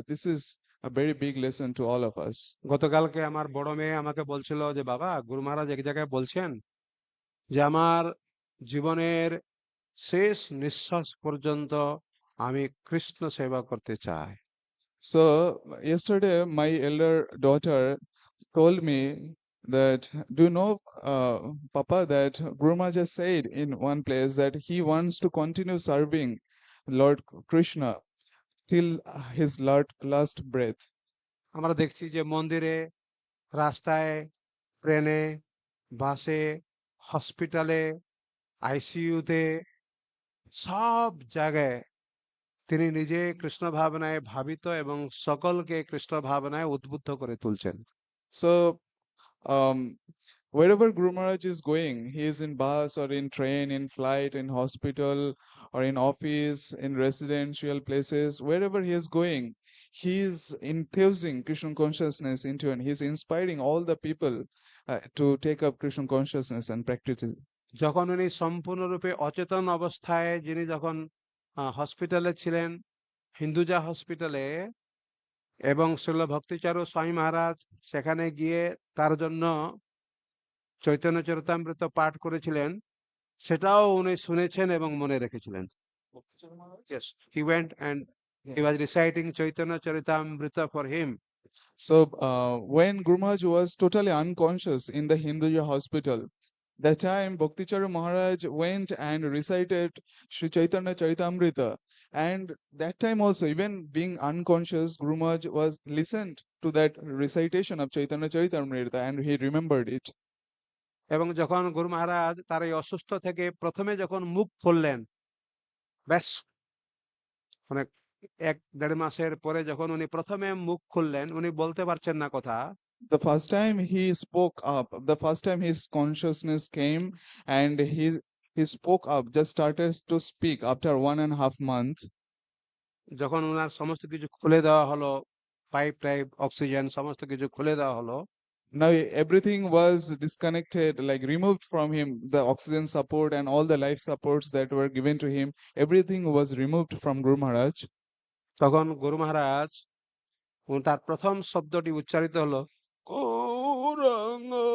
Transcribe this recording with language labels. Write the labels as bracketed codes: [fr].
[en] This is a very big lesson to all of us. [bn] গতকালকে আমার বড় মেয়ে আমাকে বলছিল যে বাবা গুরু মহারাজ এক জায়গায় বলছেন যে আমার জীবনের শেষ নিঃশ্বাস পর্যন্ত আমি কৃষ্ণ সেবা করতে চাই। [en] So yesterday my elder daughter told me that, do you know, Papa, that Guru Maharaj has said in one place that he wants to continue serving Lord Krishna till his last breath. [bn] আমরা দেখছি যে মন্দিরে, রাস্তায়, ট্রেনে, বাসে, হসপিটালে, আইসিইউতে সব জায়গায় তিনি নিজে কৃষ্ণ ভাবনায় ভাবিত এবং সকলকে কৃষ্ণ ভাবনায় উদ্বুদ্ধ করে তুলছেন। [en] So um, wherever Guru Maharaj is going, he is in bus or in train, in flight, in hospital or in office, in residential places, wherever he is going, he is infusing Krishna consciousness into, and he is inspiring all the people to take up Krishna consciousness and practice it. [bn] যখন উনি সম্পূর্ণরূপে অচেতন অবস্থায় যিনি যখন হসপিটালে ছিলেন, হিন্দুজা হসপিটালে, এবং শ্রীল ভক্তিচারু স্বামী মহারাজ সেখানে গিয়ে তার জন্য চৈতন্য চরিতামৃত পাঠ করেছিলেন, সেটাও উনি শুনেছেন এবং মনে রেখেছিলেন। [en] Yes, he went and he was reciting Chaitanya Charitamrita for him. So when Guru Maharaj was totally unconscious in the Hinduja hospital, that time Bhakticharu Maharaj went and recited Sri Chaitanya Charitamrita, and that time also, even being unconscious, Guru Maharaj was listened to that recitation of Chaitanya Charitamrita and he remembered it. [bn] এবং যখন গুরু মহারাজ তার এই অসুস্থ থেকে প্রথমে যখন মুখ খুললেন, ব্যাস মানে ১-১.৫ মাসের পরে যখন উনি প্রথমে মুখ খুললেন, উনি বলতে পারছেন না কথা। [en] The first time he spoke up, the first time his consciousness came and he spoke up, just started to speak after 1.5 months. [bn] যখন ওনার সমস্ত কিছু খুলে দেওয়া হলো, পাইপ টাইপ, অক্সিজেন সমস্ত কিছু খুলে দেওয়া হলো, [en] Now everything was disconnected, like removed from him, the oxygen support and all the life supports that were given to him, everything was removed from Guru Maharaj. [bn] তখন গুরু মহারাজ তার প্রথম শব্দটি উচ্চারিত হলো গৌরাঙ্গ।